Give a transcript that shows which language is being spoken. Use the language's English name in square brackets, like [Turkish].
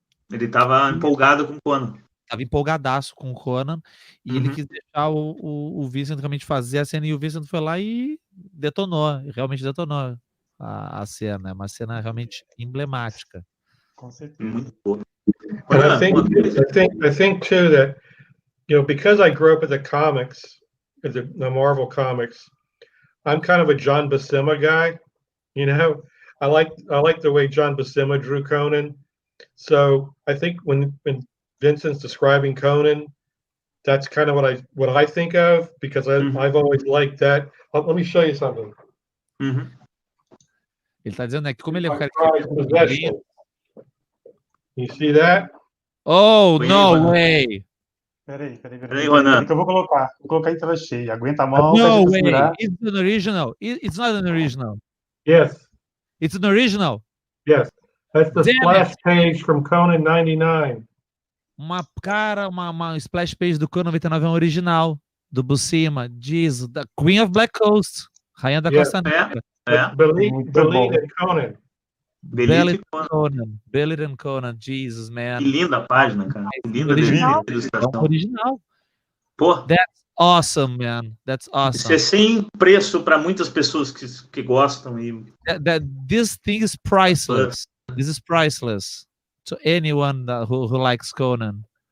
[Portuguese] Ele estava empolgado com o Conan. Estava empolgadaço com o Conan, e ele quis deixar o Vincent realmente fazer a cena, e o Vincent foi lá e detonou, realmente detonou a cena, é uma cena realmente emblemática. Com certeza. Muito boa. [English] And I think too that, because I grew up with the comics, the Marvel comics, I'm kind of a John Buscema guy. I like the way John Buscema drew Conan. So I think when Vincent's describing Conan, that's kind of what I think of, because I've always liked that. Let me show you something. [Portuguese] Ele está dizendo, né, que como ele é um cara [English] Possession. You see that? Oh, no way! [Portuguese] Peraí, que eu vou colocar em tela cheia. Aguenta a mão. [English] No way! It's an original. It's not an original. Yes. It's an original. Yes. That's the splash page from Conan 99. [Portuguese] Uma splash page do Conan 99 é um original, do Buscema. Diz, da Queen of Black Coast. Rainha da Costa Negra. [English] Belid and Conan. Belid and Conan. Jesus, man. [Portuguese] Que linda a página, cara. Que linda ilustração. É um original. Pô. [English] That's awesome, man. That's awesome. [Portuguese] Isso é sem preço para muitas pessoas que gostam. [English] This thing is priceless. This is priceless to anyone who likes Conan.